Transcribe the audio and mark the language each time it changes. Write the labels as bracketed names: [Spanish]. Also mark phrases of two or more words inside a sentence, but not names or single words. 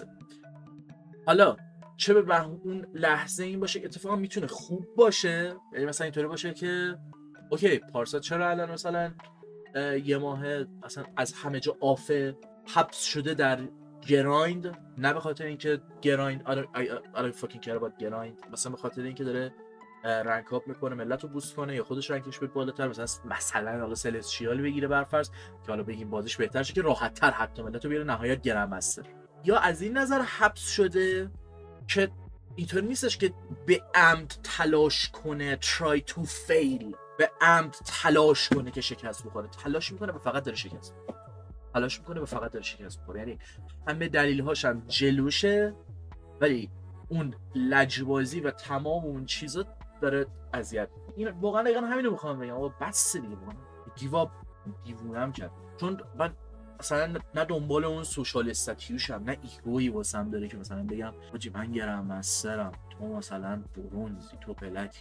[Persian] حالا چه به اون لحظه این باشه که اتفاقا میتونه خوب باشه، یعنی مثلا اینطوری باشه که اوکی پارسا چرا الان مثلا یه ماه اصلا از همه جا حبس شده در گرایند، نه به خاطر اینکه گرایند [English] I don't fucking care about [Persian] گرایند، مثلا به خاطر اینکه داره [English] rank up [Persian] میکنه، ملت رو بوست کنه یا خودش رنکش بده بالاتر، مثلا حالا سلستیال بگیره برفرض که حالا بگیم بازیش بهتر شه که راحت تر حتی ملت رو بیاره نهایت گرم مستر، یا از این نظر حبس شده که اینطور نیستش که به عمد تلاش کنه [English] try to fail، [Persian] به عمد تلاش کنه که شکست بخوره، تلاش میکنه و فقط داره شکست میخوره، یعنی همه دلیل‌هاش هم جلوشه ولی اون لجبازی و تمام اون چیزا داره اذیت. این واقعا دقیقاً همینو میخوام بگم، آقا بس دیگه، گیواب دیوونم کرد، چون من مثلا نه دنبال اون سوشال استاتیوشم، نه ایگویی واسم داره که مثلا بگم حاجی من گرم مسترم، تو مثلا برونزی، تو پلک.